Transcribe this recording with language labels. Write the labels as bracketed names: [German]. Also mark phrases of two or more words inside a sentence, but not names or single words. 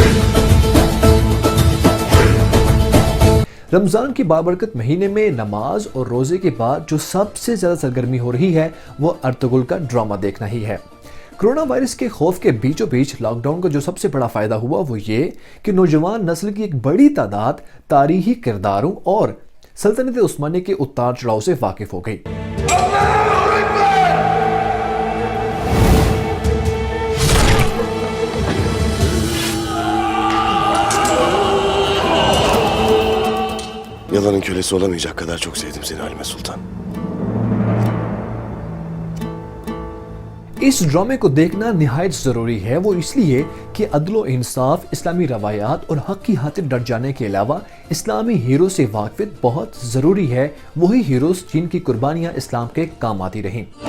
[Urdu] رمضان کے بابرکت مہینے میں نماز اور روزے کے بعد جو سب سے زیادہ سرگرمی ہو رہی ہے وہ ارطغرل کا ڈرامہ دیکھنا ہی ہے۔ کرونا وائرس کے خوف کے بیچوں بیچ لاک ڈاؤن کا جو سب سے بڑا فائدہ ہوا وہ یہ کہ نوجوان نسل کی ایک بڑی تعداد تاریخی کرداروں اور سلطنت عثمانیہ کے اتار چڑھاؤ سے واقف ہو گئی۔ [Turkish] Yalanın kölesi olamayacak kadar çok sevdim seni Halime Sultan. [Urdu] اس ڈرامے کو دیکھنا نہایت ضروری ہے، وہ اس لیے کہ عدل و انصاف، اسلامی روایات اور حق کی خاطر ڈٹ جانے کے علاوہ اسلامی ہیرو سے واقفیت بہت ضروری ہے، وہی ہیروز جن کی قربانیاں اسلام کے کام آتی رہیں۔